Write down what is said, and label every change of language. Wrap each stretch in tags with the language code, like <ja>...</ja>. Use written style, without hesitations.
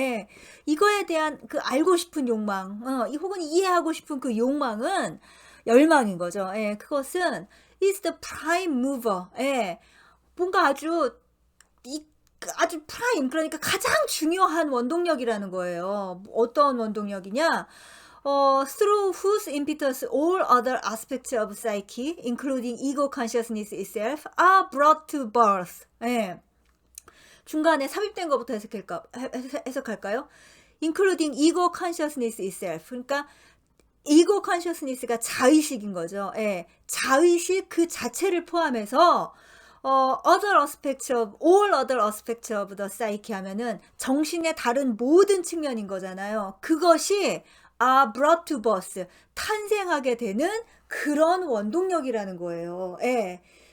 <ko>예, 이거에 대한 그 알고 싶은 욕망, 혹은 이해하고 싶은 그 욕망은 열망인 거죠. 예, 그것은</ko> <en>is the prime mover,</en> <ko>예, 뭔가 아주 프라임, 그러니까 가장 중요한 원동력이라는 거예요. 어떤 원동력이냐?</ko> <en>Through whose impetus all other aspects of psyche, including ego consciousness itself, are brought to birth.</en> <ko>예. 중간에 삽입된 것부터 해석할까요?</ko> <en>Including ego consciousness itself.</en> <ko>그러니까 ego consciousness가 자의식인 거죠. 예. 자의식 그 자체를 포함해서</ko> <en>other aspects of, all other aspects of the psyche</en> <ko>하면은 정신의 다른 모든 측면인 거잖아요. 그것이</ko> <en>brought to birth,</en> <ko>탄생하게 되는 그런 원동력이라는 거예요. 예.</ko>